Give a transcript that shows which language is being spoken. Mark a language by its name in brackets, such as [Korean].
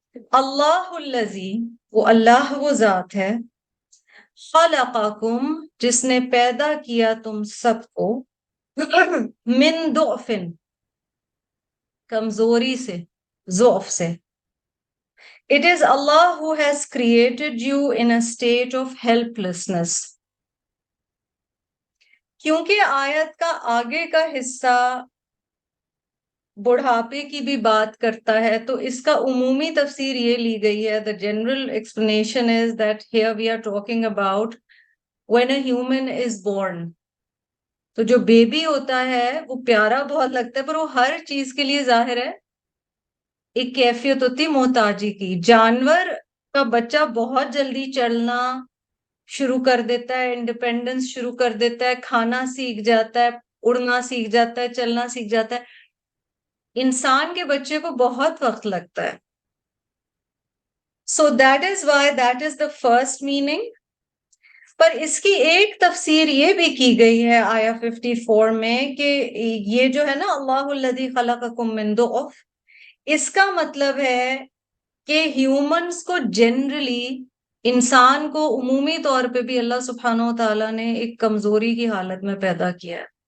[Arabic] اللہ الذی، [Urdu] وہ اللہ وہ ذات ہے، خلقکم، جس نے پیدا کیا تم سب کو، [Arabic] من ضعف، [Urdu] کمزوری سے، ضعف سے. [English] It is Allah who has created you in a state of helplessness. [Urdu] کیونکہ آیت کا آگے کا حصہ بڑھاپے کی بھی بات کرتا ہے تو اس کا عمومی تفسیر یہ لی گئی ہے. [English] The general explanation is that here we are talking about when a human is born. [Urdu] تو جو بیبی ہوتا ہے وہ پیارا بہت لگتا ہے پر وہ ہر چیز کے لیے ظاہر ہے ایک کیفیت ہوتی محتاجی کی. جانور کا بچہ بہت جلدی چلنا شروع کر دیتا ہے، انڈیپینڈنس شروع کر دیتا ہے، کھانا سیکھ جاتا ہے، اڑنا سیکھ جاتا ہے، چلنا سیکھ جاتا ہے. انسان کے بچے کو بہت وقت لگتا ہے. [English] So that is why that is the first meaning. [Urdu] پر اس کی ایک تفسیر یہ بھی کی گئی ہے آیا 54 میں کہ یہ جو ہے نا [Arabic] اللہ الذی خلقکم من ضعف، [Urdu] اس کا مطلب ہے کہ ہیومنز کو جنرلی، انسان کو عمومی طور پہ بھی اللہ سبحانہ و تعالیٰ نے ایک کمزوری کی حالت میں پیدا کیا ہے.